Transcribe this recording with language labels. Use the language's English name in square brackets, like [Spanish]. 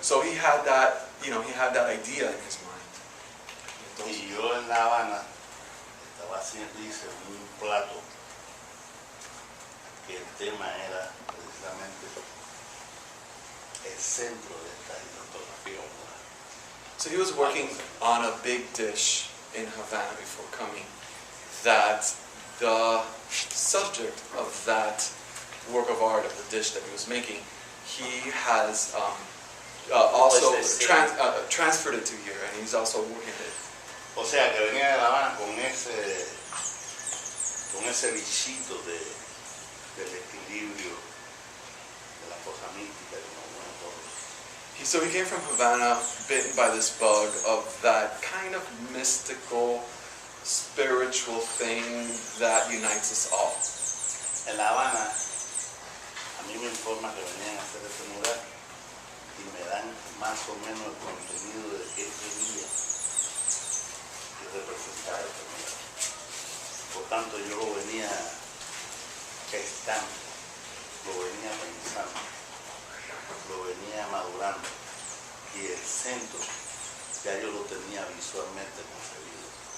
[English] So he had that, he had that idea in his mind. [Spanish] Y yo en La Habana estaba haciendo, hice un plato que el tema era precisamente el centro de esta fotografía humana. [English] So he was working on a big dish in Havana before coming, that the subject of that work of art, of the dish that he was making, he has also transferred it to here, and he's also working it. [Spanish] O sea que venía de La Habana con ese bichito del equilibrio, de la cosa mística, de lo bueno todo. [English] So he came from Havana, bitten by this bug of that kind of mystical, spiritual thing that unites us all. [Spanish] En La Habana, a mí me informa que venían a hacer ese mural y me dan más o menos el contenido de qué quería que representara este mural. Por tanto, yo lo venía gestando, lo venía pensando, lo venía madurando y el centro ya yo lo tenía visualmente concebido.